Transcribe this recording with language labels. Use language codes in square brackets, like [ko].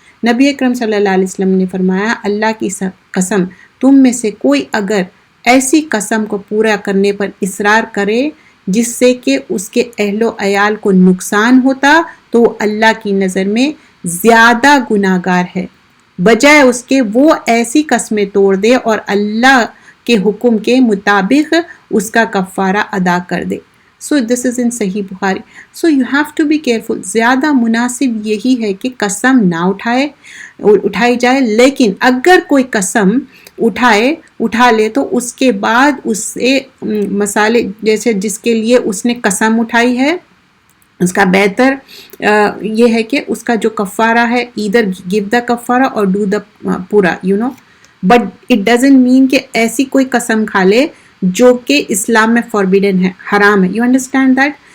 [ur] نبی اکرم صلی اللہ علیہ وسلم نے فرمایا، اللہ کی قسم تم میں سے کوئی اگر ایسی قسم کو پورا کرنے پر اصرار کرے جس سے کہ اس کے اہل و عیال کو نقصان ہوتا تو اللہ کی نظر میں زیادہ گناہگار ہے، بجائے اس کے وہ ایسی قسمیں توڑ دے اور اللہ کے حکم کے مطابق اس کا کفارہ ادا کر دے. [en] So this is in Sahih Bukhari. So you have to be careful. [ur] زیادہ مناسب یہی ہے کہ قسم نہ اٹھائی جائے، لیکن اگر کوئی قسم اٹھا لے تو اس کے بعد اس سے مسالے جیسے جس کے لیے اس نے قسم اٹھائی ہے اس کا بہتر یہ ہے کہ اس کا جو کفارہ ہے ادھر گیو دا کفارہ اور ڈو دا پورا [en] but it doesn't mean [ur] کہ ایسی کوئی قسم کھا لے جو کہ اسلام میں فوربیڈن ہے، حرام ہے، [en] You understand that.